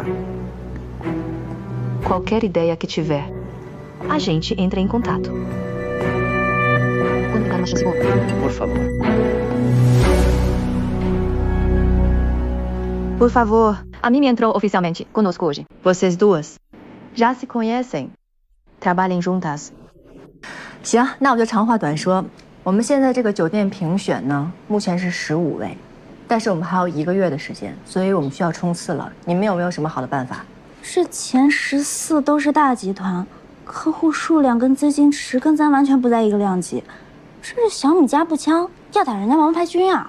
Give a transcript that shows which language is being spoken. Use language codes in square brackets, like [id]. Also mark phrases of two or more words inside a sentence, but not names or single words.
[pt] Qualquer ideia que tiver, a gente entra em contato. Quando pegar uma chance boa. Por favor. Por favor. A Mimi entrou oficialmente conosco hoje. Vocês duas já se conhecem. Trabalhem juntas. [zh] 行，那我就长话短说。我们现在这个酒店评选呢，目前是15位，但是我们还有1个月的时间，所以我们需要冲刺了。你们有没有什么好的办法？这前14都是大集团，客户数量跟资金池跟咱完全不在一个量级，这是小米加步枪要打人家王牌军啊！